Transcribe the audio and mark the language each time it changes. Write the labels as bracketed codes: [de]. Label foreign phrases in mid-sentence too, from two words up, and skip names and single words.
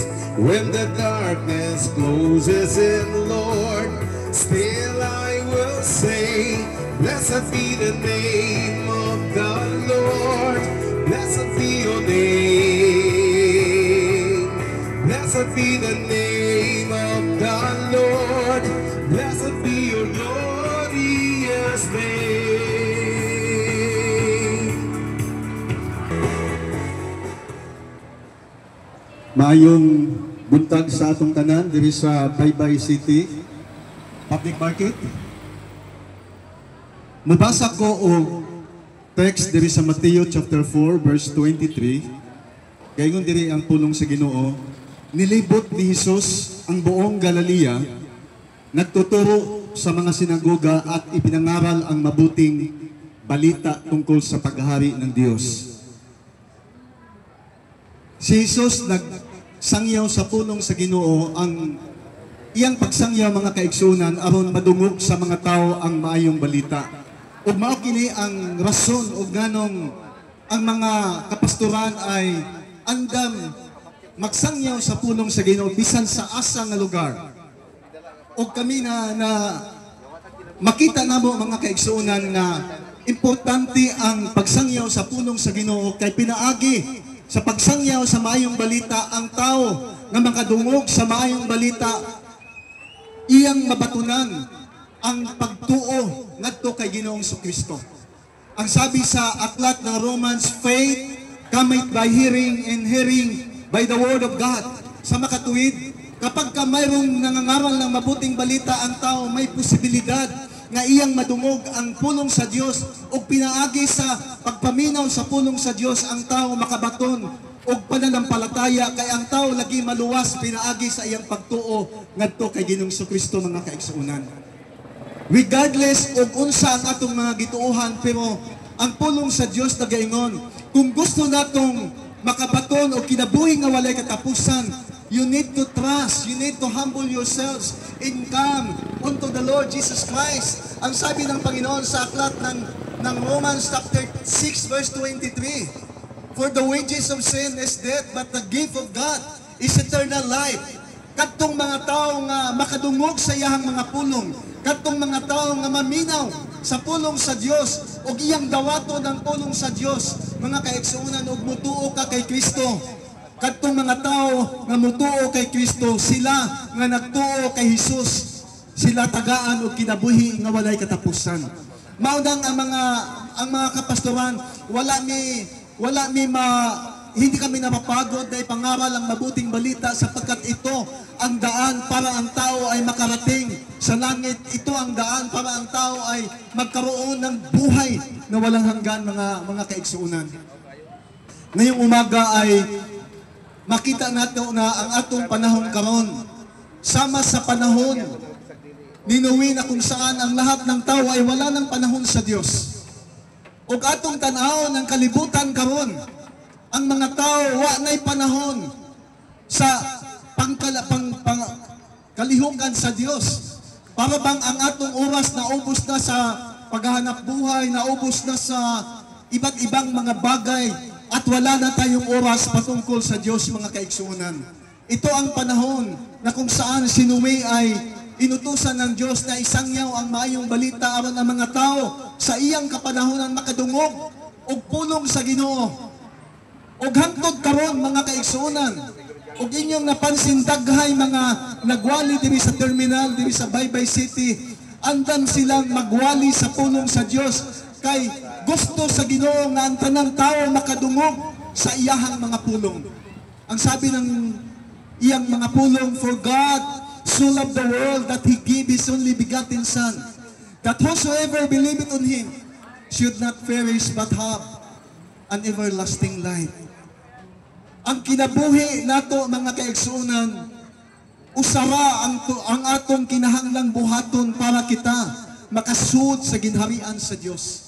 [en] When the darkness closes in, Lord, still I will say, blessed be the name of the Lord. Blessed be your name. Blessed be the name of the Lord. Blessed be your glorious name. [ceb] Maayong buntag sa atong tanan diri sa Baybay City Public Market. Mabasa ko og text diri sa Mateo chapter 4 verse 23. Gayon diri ang pulong sa Ginoo. [tl] Nilibot ni Jesus ang buong Galilea, nagtuturo sa mga sinagoga at ipinangaral ang mabuting balita tungkol sa paghahari ng Diyos. [ceb] Si Jesus nagsangyaw sa pulong sa Ginoo, ang iyang pagsangyaw mga kaigsunan aron madungog sa mga tao ang maayong balita. Ug mao kini ang rason ug nganong ang mga kapastoran ay andam magsangyaw sa pulong sa Ginoo bisan sa asa nga lugar. Ug kami na makita namo mga kaigsunan na importante ang pagsangyaw sa pulong sa Ginoo kay pinaagi sa pagsangyaw sa maayong balita ang tao nga makadungog sa maayong balita iyang mabatunan ang pagtuo ngadto kay Ginoong Kristo. [tl] Ang sabi sa aklat ng Romans, [en] faith cometh by hearing and hearing by the Word of God. [tl] Sa makatuwid, kapag ka mayroong nangangaral ng mabuting balita ang tao, [ceb] may posibilidad nga iyang madungog ang pulong sa Dios o pinaagi sa pagpaminaw sa pulong sa Dios ang tao makabaton o pananampalataya kay ang tao lagi maluwas pinaagi sa iyang pagtuo ngadto kay Ginoong Kristo mga kaigsuonan. Regardless og unsa ang atong mga gituohan, pero ang pulong sa Dios nagaingon, kung gusto natong makabaton o kinabuhi nga walay katapusan, [en] you need to trust, you need to humble yourselves and come unto the Lord Jesus Christ. [tl] Ang sabi ng Panginoon sa aklat ng Romans chapter 6 verse 23, [en] for the wages of sin is death, but the gift of God is eternal life. [ceb] Kadtong mga tao nga makadungog sa iyang mga pulong, kadtong mga tao nga maminaw sa pulong sa Dios o iyang dawato ng pulong sa Dios, mga kaigsuonan, og mutuo ka kay Kristo. Kadtong mga tao nga mutuo kay Kristo, sila nga nagtuo kay Hesus, sila tagaan og kinabuhi nga walay katapusan. [tl] Maunang ang mga kapastoran, hindi kami napapagod na ipangaral ang mabuting balita sapagkat ito ang daan para ang tao ay makarating sa langit. Ito ang daan para ang tao ay magkaroon ng buhay na walang hanggan, mga kaigsuunan. Ngayong umaga ay makita natin na [ceb] ang atong panahon karon sama sa [tl] panahon ni Noe na kung saan ang lahat ng tao ay wala ng panahon sa Dios. [ceb] Ug atong tan-aw ng kalibutan karon, ang mga tao wa na'y panahon sa kalihukan sa Dios. [tl] Para bang ang [ceb] atong oras [tl] na ubos na sa paghahanap buhay, na ubos na sa iba't ibang mga bagay, at wala na tayong oras patungkol sa Diyos, mga kaigsuonan. Ito ang panahon na kung saan si Noe ay inutusan ng Diyos na isangyaw ang [ceb] maayong balita aron ang mga tao sa iyang kapanahonan makadungog og pulong sa Ginoo. Og hangtod karon, mga kaigsuonan, og inyong napansin daghay mga nagwali diri sa terminal, diri sa Baybay City, andam silang magwali sa pulong sa Dios kay gusto sa Ginoo nga ang tanang tao makadungog sa iyahang mga pulong. [tl] Ang sabi ng [ceb] iyang mga pulong, [en] for God so loved the world that He gave His only begotten Son, that whosoever believeth on Him should not perish but have an everlasting life. [ceb] Ang kinabuhi nato, mga kaigsuonan, usara ang atong kinahanglang buhaton para kita makasud sa ginharian sa Dios.